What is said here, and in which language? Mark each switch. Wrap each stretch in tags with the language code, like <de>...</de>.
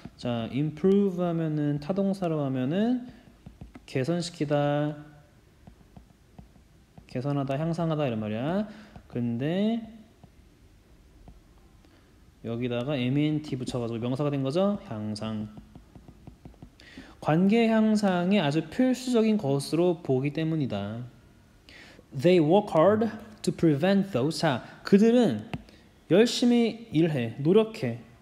<ko>자, improve 하면은 타동사로 하면은 개선시키다, 개선하다, 향상하다 이런 말이야. 근데 여기다가 ment 붙여가지고 명사가 된 거죠. 향상. 관계 향상이 아주 필수적인 것으로 보기 때문이다.</ko> <en>They work hard to prevent those.</en> <ko>자, 그들은 열심히 일해, 노력해.</ko>